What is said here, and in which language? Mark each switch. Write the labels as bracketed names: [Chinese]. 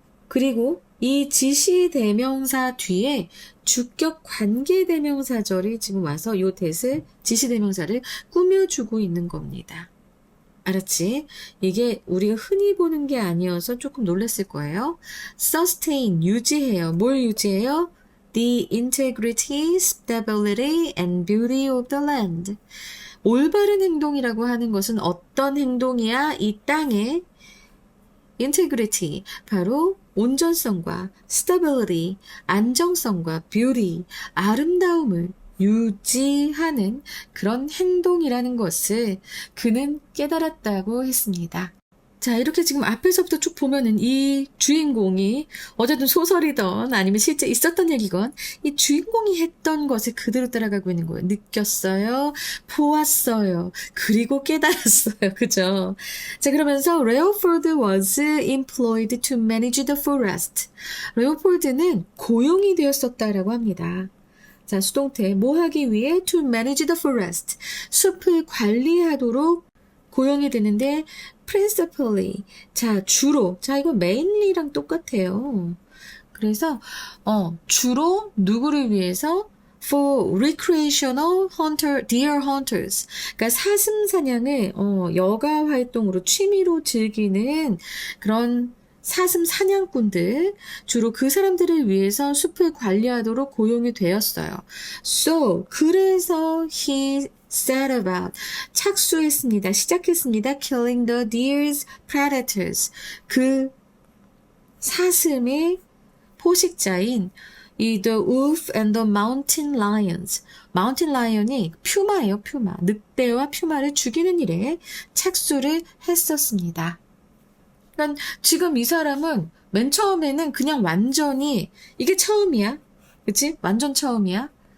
[Korean] 그리고 이 지시대명사 뒤에 주격 관계대명사절이 지금 와서 요 that을, 지시대명사를 꾸며주고 있는 겁니다. 알았지? 이게 우리가 흔히 보는 게 아니어서 조금 놀랐을 거예요. sustain, 유지해요. 뭘 유지해요? [English] The integrity, stability, and beauty of the land. [Korean] 올바른 행동이라고 하는 것은 어떤 행동이야? 이 땅의 integrity, 바로 온전성과 stability, 안정성과 beauty, 아름다움을 유지하는 그런 행동이라는 것을 그는 깨달았다고 했습니다. 자, 이렇게 지금 앞에서부터 쭉 보면은 이 주인공이 어쨌든 소설이던 아니면 실제 있었던 얘기건 이 주인공이 했던 것을 그대로 따라가고 있는 거예요. 느꼈어요. 보았어요. 그리고 깨달았어요. 그죠? 자, 그러면서 레오폴드 [English] was employed to manage the forest. [Korean] 레오폴드는 고용이 되었었다라고 합니다. 자, 수동태 뭐 하기 위해? [English] to manage the forest. [Korean] 숲을 관리하도록 고용이 되는데 principally. 자, 주로. 자, 이거 mainly랑 똑같아요. 그래서 주로 누구를 위해서? [English] for recreational hunter, deer hunters. [Korean] 그러니까 사슴 사냥을 여가 활동으로 취미로 즐기는 그런 사슴 사냥꾼들, 주로 그 사람들을 위해서 숲을 관리하도록 고용이 되었어요. [English] So, [Korean] 그래서 [English] he set about, [Korean] 착수했습니다. 시작했습니다. [English] killing the deer's predators. [Korean] 그 사슴의 포식자인 이 [English] the wolf and the mountain lions. [Korean] mountain lion이 퓨마예요, 퓨마. 늑대와 퓨마를 죽이는 일에 착수를 했었습니다. 그러니까 지금 이 사람은 맨 처음에는 그냥 완전히 이게 처음이야. 그치? 완전 처음이야.